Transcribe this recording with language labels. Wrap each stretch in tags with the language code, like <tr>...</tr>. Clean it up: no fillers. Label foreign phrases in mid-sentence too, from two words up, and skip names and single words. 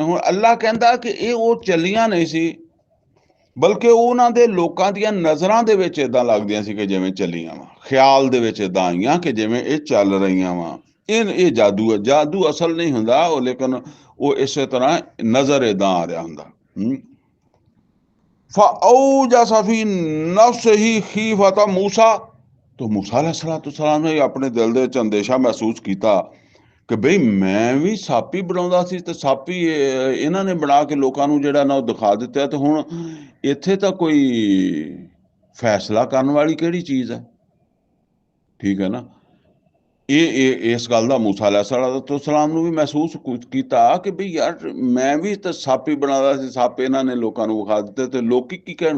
<pa>ਹੁਣ ਅੱਲਾ ਕਹਿੰਦਾ ਕਿ ਇਹ ਉਹ ਚੱਲੀਆਂ ਨਹੀਂ ਸੀ, ਬਲਕਿ ਉਹਨਾਂ ਦੇ ਲੋਕਾਂ ਦੀਆਂ ਨਜ਼ਰਾਂ ਦੇ ਵਿੱਚ ਇਦਾਂ ਲੱਗਦੀਆਂ ਸੀ ਕਿ ਜਿਵੇਂ ਚੱਲੀਆਂ ਵਾ, ਖਿਆਲ ਦੇ ਵਿੱਚ ਇਦਾਂ ਆਈਆਂ ਕਿ ਜਿਵੇਂ ਇਹ ਚੱਲ ਰਹੀਆਂ ਵਾ। ਇਹ ਜਾਦੂ ਹੈ। ਜਾਦੂ ਅਸਲ ਨਹੀਂ ਹੁੰਦਾ ਉਹ, ਲੇਕਿਨ ਉਹ ਇਸੇ ਤਰ੍ਹਾਂ ਨਜ਼ਰ ਇਦਾਂ ਆ ਰਿਹਾ ਹੁੰਦਾ।</pa> <ar>فأوجس في نفسه خيفة मूसा।</ar> <pa>ਤੋ ਮੂਸਾ ਅਲੈਹਿੱਸਲਾਮ ਨੇ ਆਪਣੇ ਦਿਲ ਦੇ ਵਿੱਚ ਅੰਦੇਸ਼ਾ ਮਹਿਸੂਸ ਕੀਤਾ ਕਿ ਬਈ ਮੈਂ ਵੀ ਸੱਪ ਹੀ ਬਣਾਉਂਦਾ ਸੀ ਤੇ ਸੱਪ ਹੀ ਇਹਨਾਂ ਨੇ ਬਣਾ ਕੇ ਲੋਕਾਂ ਨੂੰ ਜਿਹੜਾ ਨਾ ਉਹ ਦਿਖਾ ਦਿੱਤਾ। ਤੇ ਹੁਣ ਇੱਥੇ ਤਾਂ ਕੋਈ ਫੈਸਲਾ ਕਰਨ ਵਾਲੀ ਕਿਹੜੀ ਚੀਜ਼ ਹੈ? ਠੀਕ ਹੈ ਨਾ। ਇਹ ਇਸ ਗੱਲ ਦਾ ਮੂਸਾ अलैहिस्सलाम ਨੂੰ ਵੀ ਮਹਿਸੂਸ ਕੀਤਾ ਕਿ ਬਈ ਯਾਰ ਮੈਂ ਵੀ ਤਾਂ ਸੱਪ ਹੀ ਬਣਾਉਂਦਾ ਸੀ, ਸੱਪ ਇਹਨਾਂ ਨੇ ਲੋਕਾਂ ਨੂੰ ਵਿਖਾ ਦਿੱਤੇ ਤੇ ਲੋਕੀ ਕੀ ਕਹਿਣਗੇ?</pa>